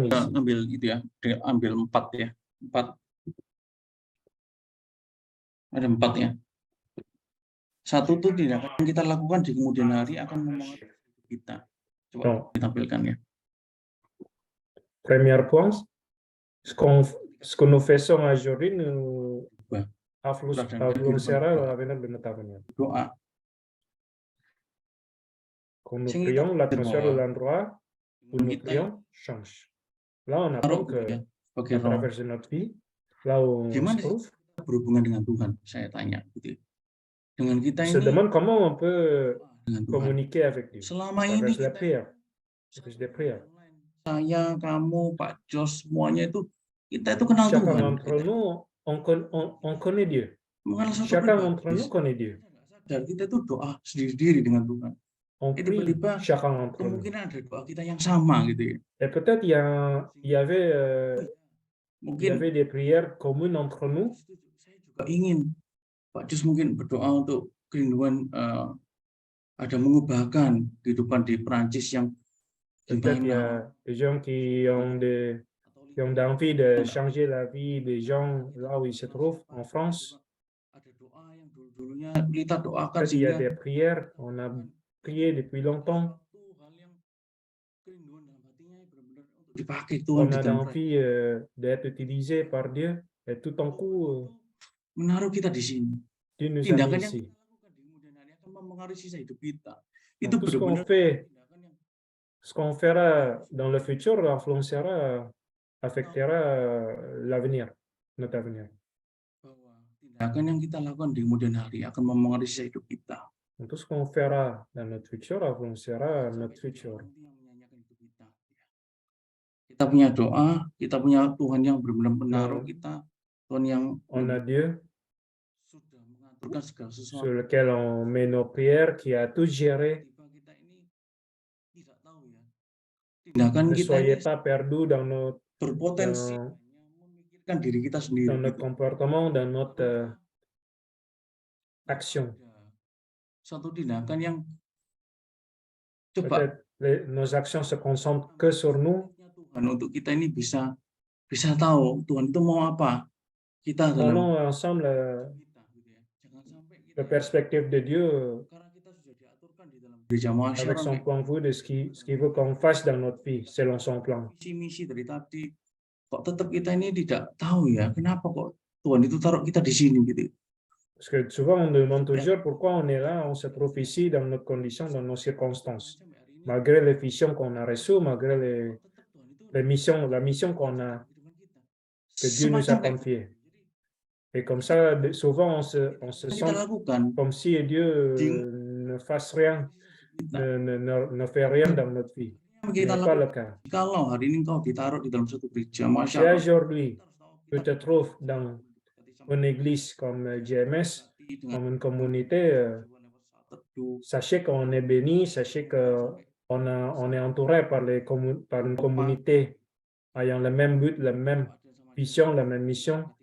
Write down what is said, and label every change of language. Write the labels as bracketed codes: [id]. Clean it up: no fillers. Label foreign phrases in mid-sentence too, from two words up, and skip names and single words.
[id] kita [fr] ici. [id] ambil itu ya, ambil 4 ya. 4. Ada 4 ya. Satu tuh tindakan yang kita lakukan di kemudian hari akan mempengaruhi kita. Coba ditampilkan ya. [fr] Premier point, ce que nous faisons aujourd'hui nous influencera l'avenir de notre avenir. [id] Doa. [fr] Quand nous prions, l'atmosphère de l'endroit où nous prions change. Là, on apprend que à travers de notre vie, là où on se trouve, [id] berhubungan dengan Tuhan, saya tanya gitu. Dengan kita [fr] on se [id] ini [fr] demande comment on peut [id] dengan Tuhan. [fr] communiquer avec Dieu. [id] Selama [fr] À [id] ini [fr] travers la [id] kita [fr] prière. Des prières. [id] saya, kamu, Pak Jos, semuanya itu kita itu kenal [fr] Chacun [id] Tuhan. [fr] d'entre nous, on connaît Dieu. [id] Mengenal satu [fr] Chacun [id] pribadi. [fr] d'entre nous connaît Dieu. [id] Dan kita itu doa sendiri-sendiri dengan Tuhan. [fr] On prie [id] Tiba-tiba [fr] chacun d'entre nous. [id] kemungkinan ada doa kita yang sama gitu ya. [fr] Et peut-être il y avait [id] Mungkin [fr] des prières communes entre nous. [id] saya juga ingin Pak Jos mungkin berdoa untuk kerinduan ada mengubahkan kehidupan di Perancis yang [fr] Peut-être il y a des gens qui ont envie de changer la vie des gens là où ils se trouvent, en France. [id] Ada doa yang dulu-dulunya kita doakan [fr] Peut-être il y a [id] sehingga [fr] des prières, on a prié depuis longtemps. [id] satu hal yang kerinduan dalam hatinya benar-benar untuk dipakai Tuhan [fr] On [id] di [fr] a [id] dalam [fr] envie d'être utilisé par Dieu. Et tout en coup, [id] menaruh kita di sini. [fr] Dieu nous a [id] Tindakan [fr] mis [id] yang [fr] ici. [id] kita lakukan di kemudian hari akan mempengaruhi sisa hidup kita. [fr] Donc, [id] Itu [fr] tout ce qu'on [id] benar-benar [fr] fait, [id] tindakan yang [fr] ce qu'on fera dans le futur affectera l'avenir, notre avenir. [id] bahwa tindakan yang kita lakukan di kemudian hari akan mempengaruhi sisa hidup kita. [fr] Donc, tout ce qu'on fera dans notre futur influencera notre futur. [id] Kita punya doa, kita punya Tuhan yang benar-benar menaruh kita, Tuhan yang [fr] On a Dieu [id] sudah mengaturkan segala sesuatu. [fr] sur lequel on met nos prières, qui a tout géré. [id] Tiba kita ini tidak tahu ya. Tindakan [fr] Ne [id] kita [fr] soyez [id] ini [fr] pas perdus dans [id] berpotensi hanya memikirkan diri kita sendiri. [fr] notre comportement, dans notre action. [id] Suatu tindakan yang coba [fr] Peut-être nos actions se concentrent que sur nous. [id] Tuhan untuk kita ini bisa tahu Tuhan itu mau apa. Kita dalam [fr] Prenons ensemble [id] kita gitu ya. Jangan sampai kita [fr] la perspective de Dieu [id] karena kita sudah diaturkan di dalam gereja [fr] avec son [id] masyarakat. [fr] point de vue de ce qu'il veut qu'on fasse dans notre vie, selon son plan. [id] Misi dari tadi kok tetap kita ini tidak tahu ya kenapa kok Tuhan itu taruh kita di sini gitu. [fr] Parce que souvent, on demande toujours pourquoi on est là, on se prophétie dans notre condition, dans nos circonstances. Malgré les visions qu'on a reçues, malgré la mission qu'on a, que Dieu nous a confiée. Et comme ça, souvent, on se sent comme si Dieu ne fasse rien, ne fait rien dans notre vie. Ce n'est pas le cas. [id] Kalau hari ini kau ditaruh di dalam satu gereja, Masya [fr] Si [id] Allah, [fr] aujourd'hui, tu te trouves dans une église comme GMS, comme une communauté, sachez qu'on est béni, sachez qu'on est entouré par une communauté ayant le même but, la même vision, la même mission.